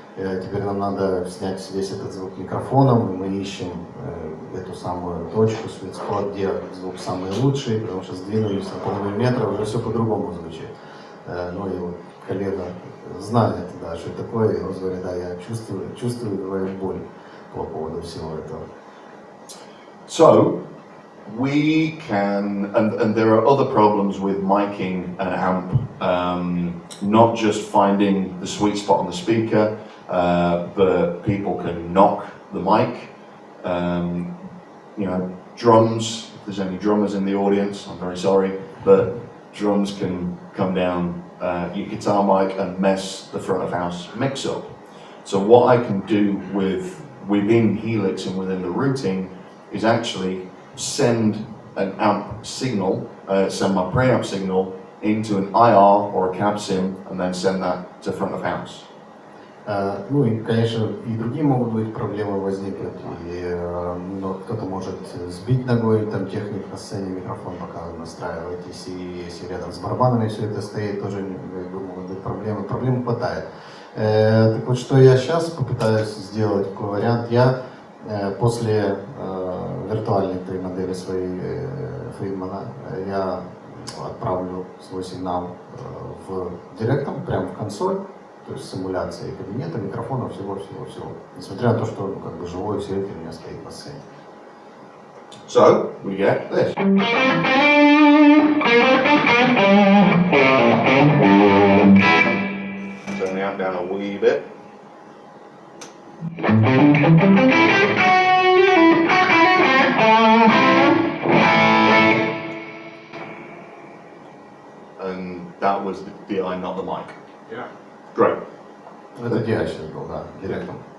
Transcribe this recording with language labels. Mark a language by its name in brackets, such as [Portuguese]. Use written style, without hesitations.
[Russian] Теперь нам надо снять весь этот звук микрофоном, и мы ищем эту самую точку, sweet spot, где звук самый лучший, потому что сдвинулись на полмиллиметра, уже все по-другому звучит. Ну и вот коллега знает, да, что это такое, и он говорит, да, я чувствую твою боль по поводу всего этого. [English] So, we can, and there are other problems with miking an amp, not just finding the sweet spot on the speaker, but people can knock the mic. You know, drums, if there's any drummers in the audience, I'm very sorry, but drums can come down your guitar mic and mess the front of house mix up. So what I can do within Helix and within the routing is actually send an amp signal, send my preamp signal into an IR or a cab sim, and then send that to front of house. [Russian] Ну и, конечно, и другие могут быть проблемы возникнуть, но кто-то может сбить ногой там техник на сцене, микрофон пока настраиваетесь, и если рядом с барабанами все это стоит, тоже могут быть проблемы. Проблем хватает. Так вот, что я сейчас попытаюсь сделать, какой вариант. Я после виртуальной той модели своей Фридмана я отправлю свой сигнал в директом, прямо в консоль, то есть симуляция кабинета, микрофона, всего-всего-всего. Несмотря на то, что как бы живой усилитель у меня стоит на сцене. [English] So, we get this. Turn the amp down a wee bit. And that was the DI, not the mic. Yeah. Great. [Russian] Это я сейчас был, да, директом.